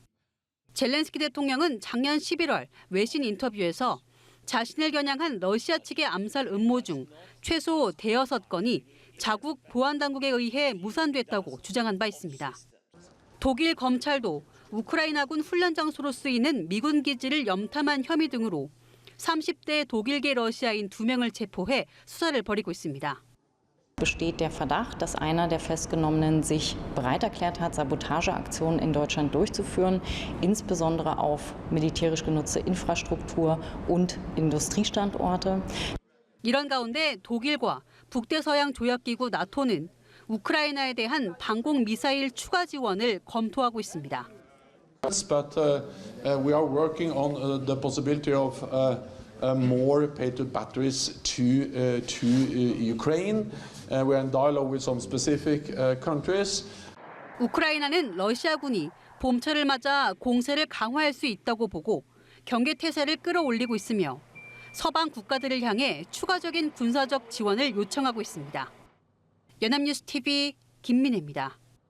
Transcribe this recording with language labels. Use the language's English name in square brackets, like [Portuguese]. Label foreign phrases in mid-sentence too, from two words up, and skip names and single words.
[Korean] 젤렌스키 대통령은 작년 11월 외신 인터뷰에서 자신을 겨냥한 러시아 측의 암살 음모 중 최소 대여섯 건이 자국 보안당국에 의해 무산됐다고 주장한 바 있습니다. 독일 검찰도 우크라이나군 훈련 장소로 쓰이는 미군 기지를 염탐한 혐의 등으로 30대 독일계 러시아인 2명을 체포해 수사를 벌이고 있습니다. [German] Besteht der Verdacht, dass einer der Festgenommenen sich bereit erklärt hat, Sabotageaktionen in Deutschland durchzuführen, insbesondere auf militärisch genutzte Infrastruktur und Industriestandorte. 이런 가운데 독일과 북대서양 조약기구 나토는 우크라이나에 대한 방공 미사일 추가 지원을 검토하고 있습니다. [English] But we are working on the possibility of more Patriot batteries to Ukraine. We are in dialogue with some specific countries. [Korean] 우크라이나는 러시아군이 봄철을 맞아 공세를 강화할 수 있다고 보고 경계 태세를 끌어올리고 있으며 서방 국가들을 향해 추가적인 군사적 지원을 요청하고 있습니다. 연합뉴스 TV 김민혜입니다.